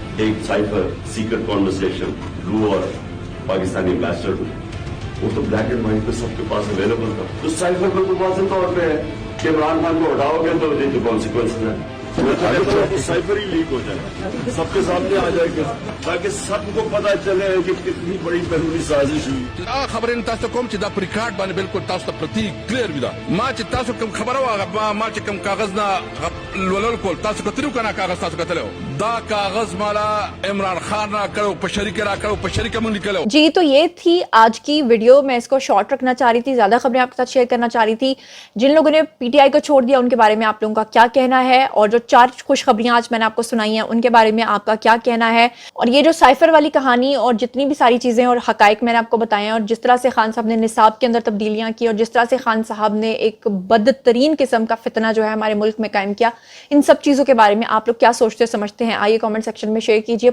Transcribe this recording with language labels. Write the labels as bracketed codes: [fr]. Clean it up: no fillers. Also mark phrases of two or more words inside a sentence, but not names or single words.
[ur] ایک [en] cipher secret conversation [ur] لو اور پاکستانی ایمبیسڈر، وہ تو [en] black and white [ur] پہ سب کے پاس اویلیبل تھا. تو سائفر پر تو واضح طور پہ ہے کہ عمران خان کو ہٹاؤ گے تو یہ کانسیکوینس ہے. میں تو کہتا ہوں کہ سائفر ہی لیک ہو جائے، سب کے سامنے آ جائے گا تاکہ سب کو پتا چلے کہ کتنی بڑی بیرونی سازش ہوئی. [ps] خبر تاسو کوم چې دا پر ریکارډ باندې بالکل تاسو ته پرتی کلیر وي دا ما چې تاسو کوم خبره واغه ما چې کوم کاغذ نه ولول کول تاسو کترو کنه کاغذ تاسو کتلو دا کاغذ مالا عمران خان را کړو په شریک را کړو په شریک مونږ لیکلو. [ur] جی تو یہ تھی آج کی ویڈیو. میں اس کو شارٹ رکھنا چاہ رہی تھی، زیادہ خبریں آپ کے ساتھ شیئر کرنا چاہ رہی تھی. جن لوگوں نے پی ٹی آئی کو چھوڑ دیا ان کے بارے میں آپ لوگوں کا کیا کہنا ہے، اور جو 4 خوشخبریاں آج میں نے آپ کو سنائی ہیں ان کے بارے میں آپ کا کیا کہنا ہے. اور یہ جو سائفر والی کہانی اور جتنی بھی ساری چیزیں اور حقائق میں نے آپ کو بتائے ہیں، اور جس طرح سے خان صاحب نے نصاب کے اندر تبدیلیاں کی، اور جس طرح سے خان صاحب نے ایک بدترین قسم کا فتنہ جو ہے ہمارے ملک میں قائم کیا، ان سب چیزوں کے بارے میں آپ لوگ کیا سوچتے سمجھتے ہیں، آئیے [en] comment section [ur] میں شیئر کیجئے.